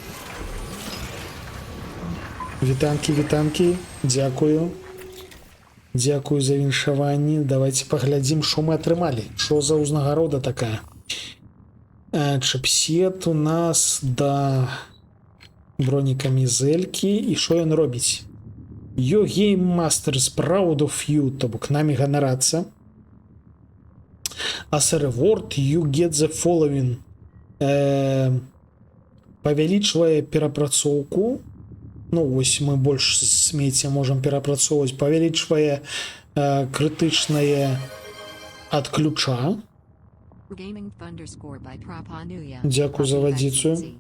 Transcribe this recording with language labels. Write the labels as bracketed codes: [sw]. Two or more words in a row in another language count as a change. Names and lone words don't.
[be] Вітанкі. Дзякую. Дзякую за віншаванні. Давайте паглядзім, що мы атрымалі. Що за узнагарода такая? Чипсет у нас да бронекамізэлькі. І що ён робіць? [en] Your Game Master is proud of you. [be] То бок намі ганарацца. [en] As a reward, you get the following. [be] Павялічвае перапрацоўку. Ну, вось мы больш смецця можам перапрацоўваць. Павялічвае крытычнае ад ключа. Дзякую за вадзіцу.